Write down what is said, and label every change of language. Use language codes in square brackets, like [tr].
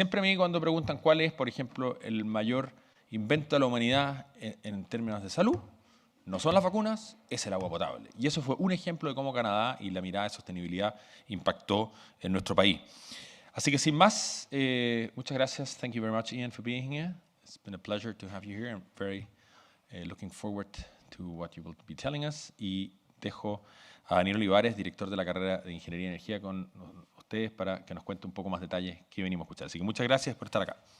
[es] Siempre a mí cuando preguntan cuál es, por ejemplo, el mayor invento de la humanidad en términos de salud, no son las vacunas, es el agua potable. Y eso fue un ejemplo de cómo Canadá y la mirada de sostenibilidad impactó en nuestro país. Así que sin más, muchas gracias. [en] Thank you very much, Ian, for being here. It's been a pleasure to have you here. I'm very looking forward to what you will be telling us. [es] Y dejo a Daniel Olivares, director de la carrera de Ingeniería y Energía, con ustedes para que nos cuente un poco más detalles que venimos a escuchar. Así que muchas gracias por estar acá.